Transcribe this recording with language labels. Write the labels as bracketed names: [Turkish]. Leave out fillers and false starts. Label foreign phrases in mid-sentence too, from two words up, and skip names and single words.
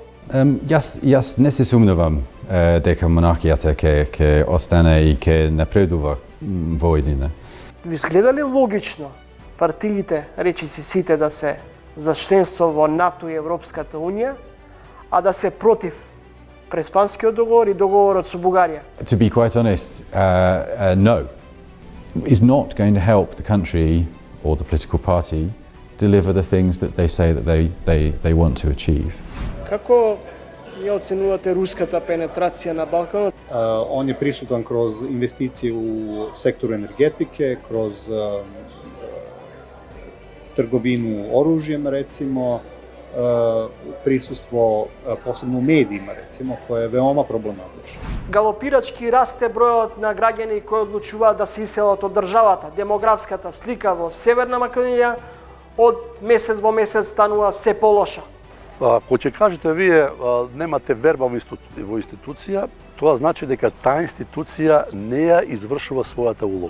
[Macedonian] Јас не се сумневам дека монархијата ќе остане и ќе напредува во едина. Ви изгледа ли логично партиите, речиси сите, да се за членство во НАТО и Европската Унија, а да се против Преспанскиот договор и договорот со Бугарија? [English] To be quite honest, no, is not going to help the country or the political party deliver the things that they say that they want to achieve. [Macedonian] Како ја оценувате руската пенетрација на Балканот? [Serbian] On je prisutan kroz investicije u sektoru energetike, kroz trgovinu oružjem, recimo, prisustvo posebno u medijima, recimo, koje je veoma problematično. [Macedonian] Галопирачки расте бројот на граѓани кои одлучуваат да се иселат од државата. Демографската слика во Северна Македонија од месец во месец станува се полоша. Ако ќе кажете вие немате верба во институција, тоа значи дека таа институција не ја извршува својата улога.